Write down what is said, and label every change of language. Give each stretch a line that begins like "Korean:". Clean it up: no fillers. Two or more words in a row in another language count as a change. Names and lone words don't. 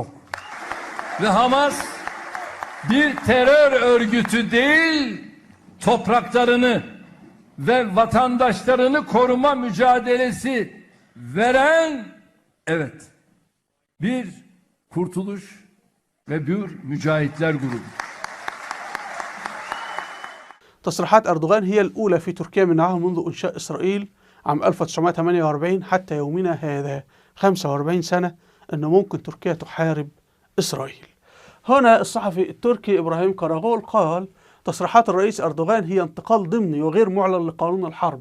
Turkish: Ve Hamas bir terör örgütü değil, topraklarını ve vatandaşlarını koruma mücadelesi veren, evet, bir kurtuluş ve bir mücahitler grubu.
Arabic: تصريحات أردوغان هي الأولى في تركيا من عام منذ إنشاء إسرائيل عام 1948 حتى يومنا هذا 45 سنة أن ممكن تركيا تحارب إسرائيل. هنا الصحفي التركي إبراهيم كاراغول قال: تصريحات الرئيس أردوغان هي انتقال ضمني وغير معلن لقانون الحرب.